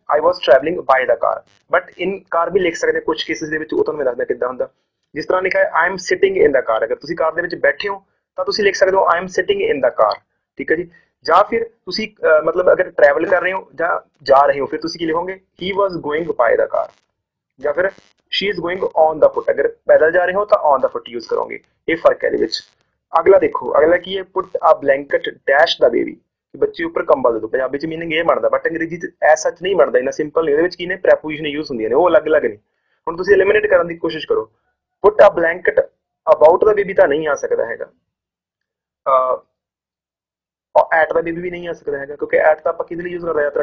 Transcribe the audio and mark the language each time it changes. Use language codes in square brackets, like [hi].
[en] I was traveling by the car, but in car [pa] ਵੀ ਲਿਖ ਸਕਦੇ ਕੁਝ ਕੇਸਿਸ ਦੇ ਵਿੱਚ, ਉਹ ਤੁਹਾਨੂੰ ਮੈਂ ਦੱਸਦਾ ਕਿੱਦਾਂ ਹੁੰਦਾ। ਜਿਸ ਤਰ੍ਹਾਂ ਲਿਖਿਆ ਹੈ [en] I am sitting in the car, [pa] ਅਗਰ ਤੁਸੀਂ ਕਾਰ ਦੇ ਵਿੱਚ ਬੈਠੇ ਹੋ ਤਾਂ ਤੁਸੀਂ ਲਿਖ ਸਕਦੇ ਹੋ I am sitting in the car, ਠੀਕ ਹੈ ਜੀ। ਜਾਂ ਫਿਰ ਤੁਸੀਂ ਮਤਲਬ ਅਗਰ ਟਰੈਵਲ ਕਰ ਰਹੇ ਹੋ ਜਾਂ ਜਾ ਰਹੇ ਹੋ ਫਿਰ ਤੁਸੀਂ ਕੀ ਲਿਖੋਗੇ? [en] He was going by the car, ਜਾਂ ਫਿਰ she is going on the foot, [pa] ਅਗਰ ਪੈਦਲ ਜਾ ਰਹੇ ਹੋ ਤਾਂ on the foot ਯੂਜ਼ ਕਰੋਗੇ। ਇਹ ਫਰਕ ਹੈ ਇਹਦੇ ਵਿੱਚ। ਅਗਲਾ ਦੇਖੋ, ਅਗਲਾ ਕੀ ਹੈ? [en] put a blanket dash the baby, [pa] ਬੱਚੇ ਉੱਪਰ ਕੰਬਲ ਦੇ ਦੋ। ਪੰਜਾਬੀ ਚ ਮੀਨਿੰਗ ਇਹ ਬਣਦਾ, ਬਟ ਅੰਗਰੇਜ਼ੀ ਚ ਐ ਸੱਚ ਨਹੀਂ ਬਣਦਾ, ਇੰਨਾ ਸਿੰਪਲ ਨਹੀਂ। ਉਹਦੇ ਵਿੱਚ ਕੀ ਨੇ? ਪ੍ਰੈਪੋਜੀਸ਼ਨ ਯੂਜ਼ ਹੁੰਦੀਆਂ ਨੇ, ਉਹ ਅਲੱਗ-ਅਲੱਗ ਨੇ। ਹੁਣ ਤੁਸੀਂ ਐਲੀਮੀਨੇਟ ਕਰਨ ਦੀ ਕੋਸ਼ਿਸ਼ ਕਰੋ। [en] put a blanket about the baby [pa] ਤਾਂ ਨਹੀਂ ਆ ਸਕਦਾ ਹੈਗਾ, ਐਟ ਦਾ ਬੇਬੀ ਵੀ ਨਹੀਂ ਆ ਸਕਦਾ ਹੈਗਾ ਕਿਉਂਕਿ ਐਟ ਤਾਂ ਆਪਾਂ ਕਿਹਦੇ ਲਈ ਯੂਜ਼ ਕਰਦੇ ਹਾਂ?